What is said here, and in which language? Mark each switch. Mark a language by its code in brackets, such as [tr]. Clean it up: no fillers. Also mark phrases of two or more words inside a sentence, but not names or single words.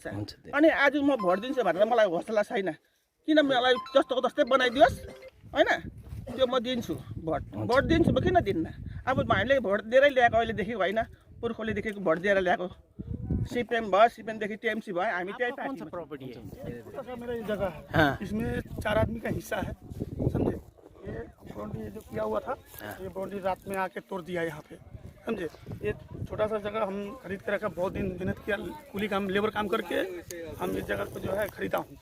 [ne] अनि आज म भोट दिन्छु भनेर मलाई हौसला छैन, किन मलाई जस्तोको जस्तै बनाइदियोस् होइन, त्यो म दिन्छु भोट दिन्छु, म किन दिन्न। अब हामीले भोट दिएरै ल्याएको अहिलेदेखि होइन, पुर्खौलीदेखिको भोट दिएर ल्याएको, सीपीएम भयो, सीपीएमदेखि टीएमसी भयो, हामी त्यही पार्टी। [hi] प्रॉपर्टी है मेरा ये जगह है, हाँ। इसमें 4 आदमी का हिस्सा है, समझे। ये बाउंड्री जो किया हुआ था, ये बाउंड्री रात में आके तोड़ दिया यहाँ पे, समझे। ये छोटा सा जगह हम खरीद के रखा, बहुत दिन मेहनत किया, कूली काम लेबर काम करके हम इस जगह को जो है खरीदा हूँ।